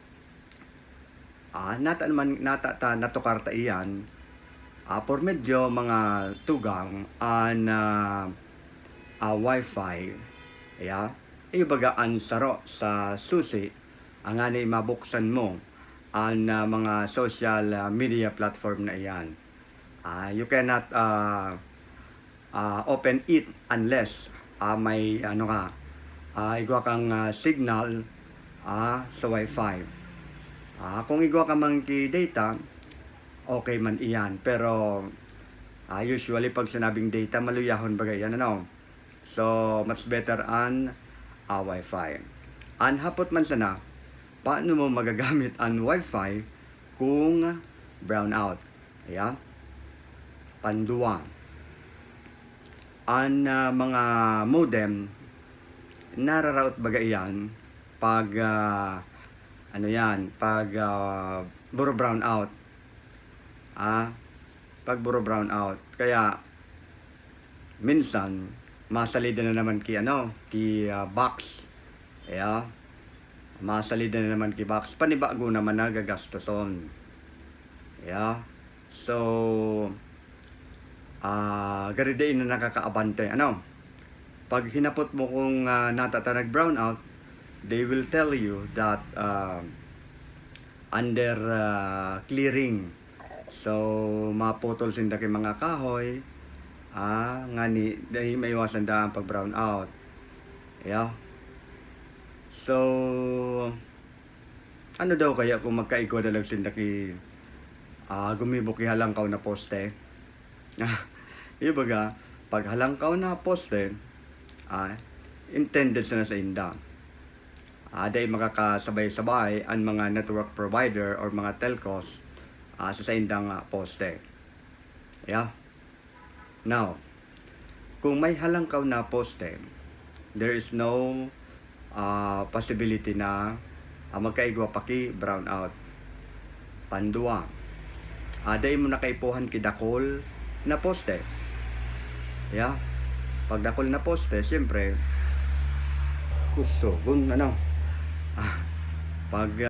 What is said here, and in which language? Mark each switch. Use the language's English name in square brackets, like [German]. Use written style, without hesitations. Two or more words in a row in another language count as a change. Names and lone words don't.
[Bikol] Natukarta iyan por medyo mga tugang Wi-Fi. [English] Yeah? [Bikol] Ibagaan saro sa susi ang ani mabuksan mo ang mga [English] social media platform [Bikol] na iyan. [English] You cannot open it unless [Bikol] may igwa kang signal sa Wi-Fi. Kung igwa ka man ki data, okay man iyan. Pero usually pag sinabing data, maluyahon bagay yan, [English] So much better an Wi-Fi. [Bikol] Hapot man sana, paano mo magagamit ang Wi-Fi kung [English] brown out? Yeah? [Bikol] Panduwa. Ang mga modem nararaot bagay yan pag buro [English] brown out. [Bikol] Pag buro [English] brown out, [Bikol] kaya minsan masalida na naman ki box. [English] Yeah. [Bikol] Masalida na naman ki box, panibago naman nagagastoson. [English] Yeah. [Bikol] So garidain na nakakaabante. Pag hinapot mo kung natatanag [English] brown out, they will tell you that under clearing. [Bikol] So maputol sinda kay mga kahoy, ngani dahil maiwasan da ang pag [English] brown out. Yeah. [Bikol] So ano daw kaya kung magkaigwa na lang sinda ki gumibok ki halangkaw na poste. Ibaga, pag halangkaw na poste, intended na sa inda. Dahil makakasabay-sabay ang mga [English] network provider [Bikol] or mga telcos sa indang poste. [English] Yeah. Now, [Bikol] kung may halangkaw na poste, [English] there is no possibility [Bikol] na magkaigwa pa ki [English] brown out. [Bikol] Pandua. Dahil mo nakaipuhan ki dakol na poste. [English] Yeah. [Bikol] Pag dakol na poste, siyempre, kung ano, pag